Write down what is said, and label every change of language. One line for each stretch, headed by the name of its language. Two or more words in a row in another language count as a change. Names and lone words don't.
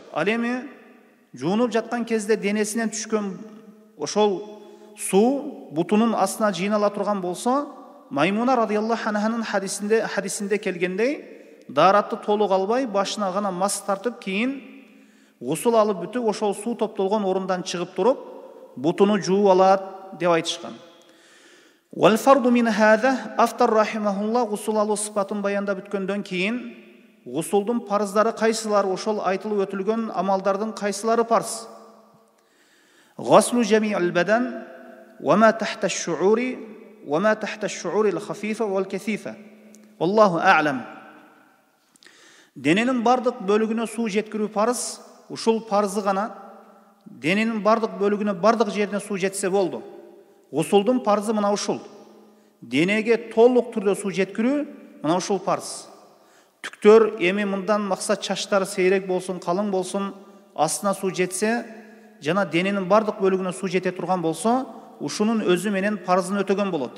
Kyrgyz: Ал эми жуунуп жаткан кезде денесинен түшкөн ошол суу бутунун астына жыйнала турган болсо, Маймуна радиаллаху анханын хадисинде келгендей, даратты толук албай, башына гана мас тартып, кийин гусул алып бүтүп, ошол суу топтолгон орундан чыгып туруп, бутуну жууп алат деп айтышкан.
Arabic: والفرض من هذا أفطر رحمه الله,
Kyrgyz: гусул алуу сыпатын баяндап бүткөндөн кийин гусулдун парыздары кайсылар, ошол айтылып өтүлгөн амалдардын кайсылары парыз?
Arabic: غسل جميع البدن وما تحت الشعور الخفيفة والكثيفة. والله أعلم.
Kyrgyz: Дененин бардык бөлүгүнө суу жеткирүү парыз. Ушул парызы гана дененин бардык бөлүгүнө, бардык жерине суу жетсе болду. Гусулдун парызы мына ушул. Денеге толук түрдө суу жеткирүү мына ушул парыз. Түктөр эми мындан максат чачтар сейрек болсун, калың болсун, астына суу жетсе, жана дененин бардык бөлүгүнө суу жете турган болсо, ушунун өзү менен парызын өтөгөн болот.